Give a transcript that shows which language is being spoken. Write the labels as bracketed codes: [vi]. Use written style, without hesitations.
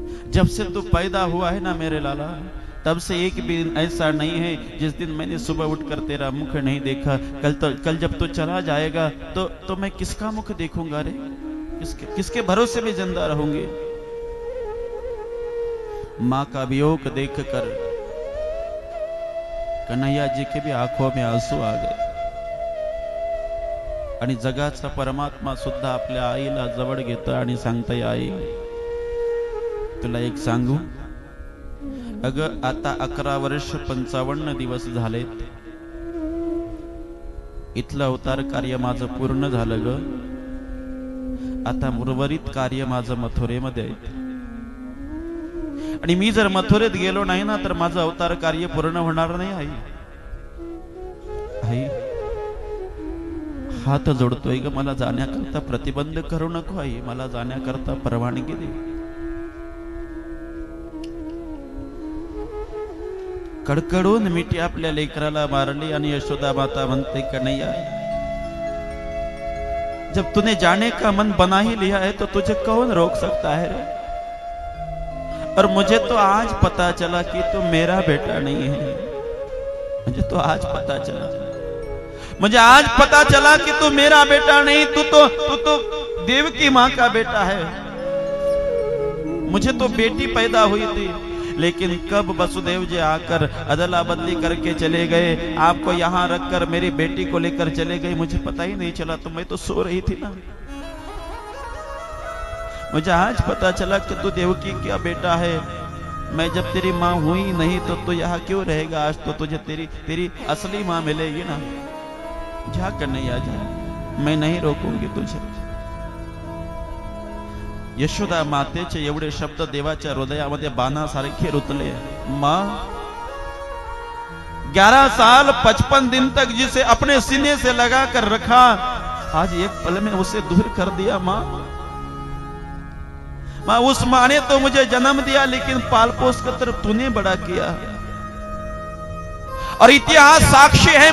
[hi] जब से तू पैदा हुआ है ना मेरे लाला, तब से एक भी दिन ऐसा नहीं है जिस दिन मैंने सुबह उठकर तेरा मुख नहीं देखा. कल जब तू चला जाएगा तो मैं किसका मुख देखूंगा रे? किसके भरोसे में जिंदा रहूंगी। मां का वियोग देखकर कन्हैया जी के भी आंखों में आंसू आ गए [mr] आणि जगाचा परमात्मा सुद्धा आपल्या आईला जवळ घेतो आणि सांगतोय, आई तुला एक सांगू, अगं आता 11 वर्ष 55 दिवस झालेत, इथलं अवतार कार्य माझं पूर्ण झालं ग, आता उर्वरित कार्य माझं मथुरेमध्ये आहे आणि मी जर मथुरेत गेलो नाही ना तर माझं अवतार कार्य पूर्ण होणार नाही। आई आई हात जोडतोय ग, मला जाण्याकरता प्रतिबंध करू नको आई, मला जाण्याकरता परवानगी दे। कडकडून मिठी आपल्या लेकराला मारली आणि यशोदा माता म्हणते, [hi] कन्हैया जब तूने जाने का मन बना ही लिया है तो तुझे कौन रोक सकता है रे? और मुझे तो आज पता चला कि तू मेरा बेटा नहीं है, मुझे तो आज पता चला, मुझे आज पता चला कि तू मेरा बेटा नहीं, तू तो देवकी माँ का बेटा है। मुझे तो बेटी पैदा हुई थी, लेकिन कब वसुदेव जी आकर अदला बदली करके चले गए, आपको यहाँ रखकर मेरी बेटी को लेकर चले गए, मुझे पता ही नहीं चला। तो मैं तो सो रही थी ना, मुझे आज पता चला कि तू देवकी का बेटा है। मैं जब तेरी माँ हुई नहीं तो तू यहाँ क्यों रहेगा? आज तो तुझे तेरी असली माँ मिलेगी ना। जा कन्हैया जा, मैं नहीं रोकूंगी तुझे। [mr] यशोदा मातेचे एवढे शब्द देवाच्या हृदयामध्ये बाणासारखे रुतले। [hi] माँ 11 साल 55 दिन तक जिसे अपने सीने से लगा कर रखा, आज एक पल में उसे दूर कर दिया। माँ उस माँ ने तो मुझे जन्म दिया, लेकिन पाल पोस कर तरफ तूने बड़ा किया, और इतिहास साक्षी है।